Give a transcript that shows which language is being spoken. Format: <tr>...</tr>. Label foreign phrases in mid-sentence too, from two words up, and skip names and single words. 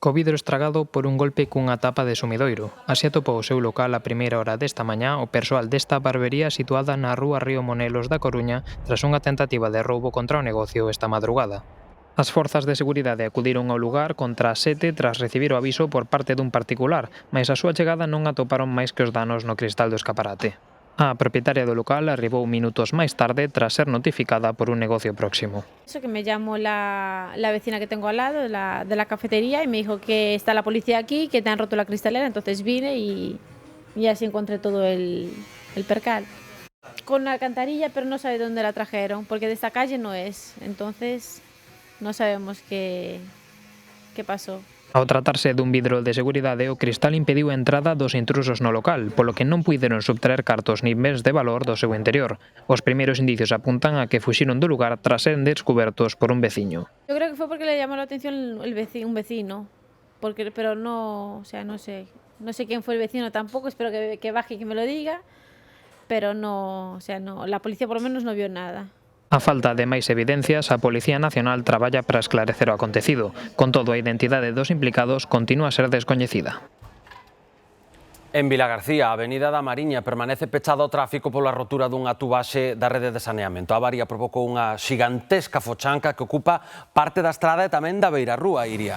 <gl>co vidro estragado por un golpe cunha tapa de sumidoiro. Así atopou o seu local a primeira hora desta mañá o persoal desta barbería situada na rúa Río Monelos da Coruña tras unha tentativa de roubo contra o negocio esta madrugada. As forzas de seguridade acudiron ao lugar contra as 7 tras recibir o aviso por parte dun particular, mais a súa chegada non atoparon máis que os danos no cristal do escaparate. A propietaria do local arribou minutos máis tarde tras ser notificada por un negocio próximo.</gl> <es>Eso que me llamó la vecina que tengo al lado de la cafetería y me dijo que está la policía aquí, que te han roto la cristalera, entonces vine y así encontré todo el percal. Con una alcantarilla, pero no sabe dónde la trajeron, porque de esta calle no es, entonces no sabemos qué pasó.</es> <gl>Ao tratarse dun vidro de seguridade, o cristal impediu a entrada dos intrusos no local, polo que non puideron subtraer cartos nin bens de valor do seu interior. Os primeiros indicios apuntan a que fuxiron do lugar tras ser descubertos por un veciño.</gl> <es>Yo creo que fue porque le llamó la atención un vecino, pero no, o sea, no sé quién fue el vecino tampoco, espero que baje y que me lo diga, pero no, o sea, no, la policía por lo menos no vio nada.</es> <gl>A falta de máis evidencias, a Policía Nacional traballa para esclarecer o acontecido. Con todo, a identidade dos implicados continúa a ser descoñecida. En Vilagarcía, a Avenida da Mariña permanece pechada ao tráfico pola rotura dunha tubaxe da rede de saneamento. A avaría provocou unha xigantesca fochanca que ocupa parte da estrada e tamén da beirarrúa, Iria.</gl>